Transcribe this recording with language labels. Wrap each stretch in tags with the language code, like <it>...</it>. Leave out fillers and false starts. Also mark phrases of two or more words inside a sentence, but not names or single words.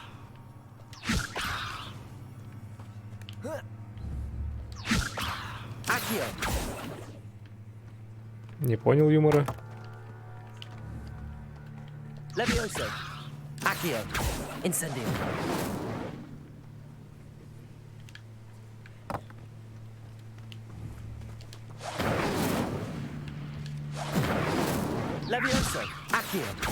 <la>Accio.</la> <ru>Не понял юмора.</ru> <la>Levioso. Accio. Incendio. Levioso. Accio.</la>